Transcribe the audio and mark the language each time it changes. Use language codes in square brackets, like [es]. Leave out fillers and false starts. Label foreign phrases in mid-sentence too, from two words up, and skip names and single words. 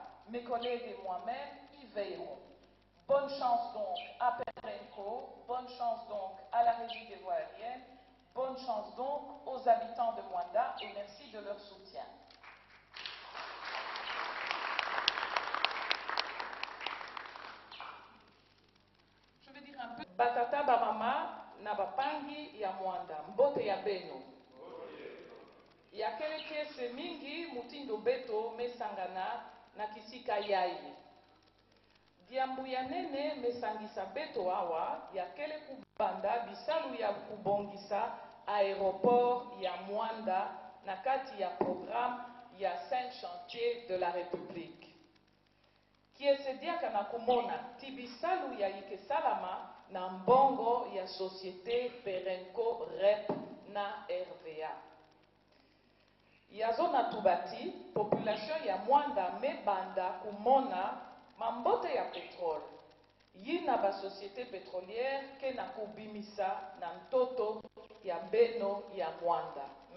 [fr] Mes collègues et moi-même y veillerons. Bonne chance donc à Perenco, bonne chance donc à la Régie des voies aériennes, bonne chance donc aux habitants de Mwanda et merci de leur soutien. Je vais dire un peu. [ktu] Batata Bamama na bapangi ya Mwanda, mbote ya beno. Yakele kiese mingi mutindo beto mesangana na kisika yai. Diambu ya nene mesangisa beto awa yakele kubanda bisalu ya kubongisa aéroport ya Mwanda na kati ya programme ya 5 [fr] chantiers de la République. [ktu] Kiese diaka na kumona tibisalu ya ike salama na mbongo ya société Perenco Rep na RVA. yazo na tubati population ya Mwanda mebanda kumona mambote ya pétrole yina ba [fr] société pétrolière [ktu] ke na kubimisa na ntoto ya beno ya Mwanda.